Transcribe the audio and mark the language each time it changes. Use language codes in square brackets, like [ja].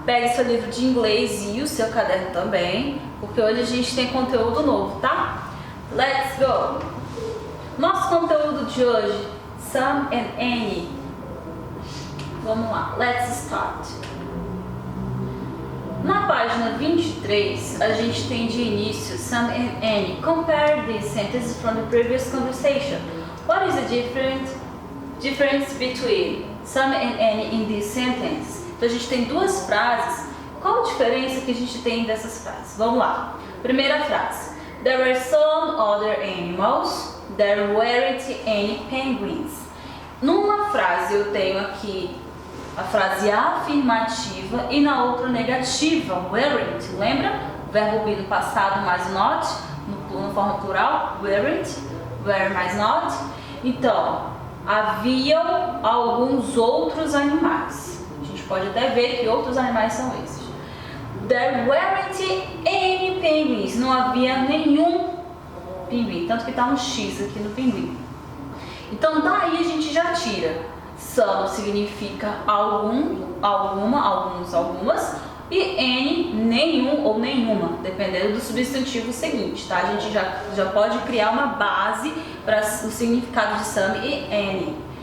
[pt] Pegue seu livro de inglês e o seu caderno também, porque hoje a gente tem conteúdo novo, tá? [en] Let's go! [pt] Nosso conteúdo de hoje, Some and Any. Vamos lá, [en] let's start. [pt] Na página 23, a gente tem de início some and any. [en] Compare these sentences from the previous conversation. What is the difference between some and any in this sentence? [pt] Então a gente tem duas frases. Qual a diferença que a gente tem dessas frases? Vamos lá. Primeira frase. [en] There were some other animals. There weren't any penguins. [pt] Numa frase eu tenho aqui a frase afirmativa e na outra negativa, weren't. Lembra? O verbo be no passado mais not, na forma plural, weren't, were mais not. Então, haviam alguns outros animais. A gente pode até ver que outros animais são esses. [en] There weren't any penguins. [pt] Não havia nenhum pinguim. Tanto que está um X aqui no pinguim. Então daí a gente já tira. Some significa algum, alguma, alguns, algumas. E any, nenhum ou nenhuma, dependendo do substantivo seguinte, tá? A gente já pode criar uma base para o significado de some e any.